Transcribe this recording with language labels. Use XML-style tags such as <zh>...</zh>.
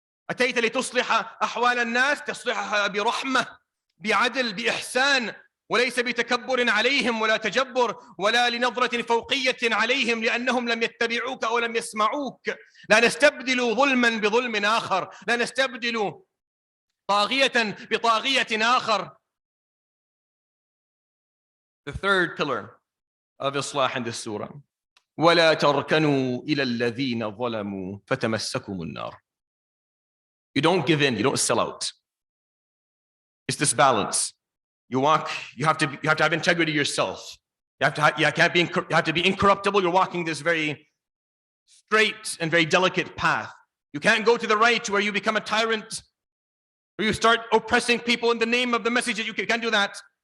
<ar>أتيت لتصلح أحوال الناس، تصلحها برحمة، بعدل، بإحسان، وليس بتكبر عليهم ولا تجبر ولا لنظرة فوقية عليهم لأنهم لم يتبعوك أو لم يسمعوك. لا نستبدل ظلما بظلم آخر، لا نستبدل طاغية بطاغية آخر.</ar> <en>The third pillar of Islah in this surah.</en> <ar>ولا تركنوا إلى الذين ظلموا فتمسكم النار.</ar> <en>You don't give in, you don't sell out. It's this balance. You have to have integrity yourself. You have to be incorruptible. You're walking this very straight and very delicate path. You can't go to the right where you become a tyrant, where you start oppressing people in the name of the message. You can't do that.</en>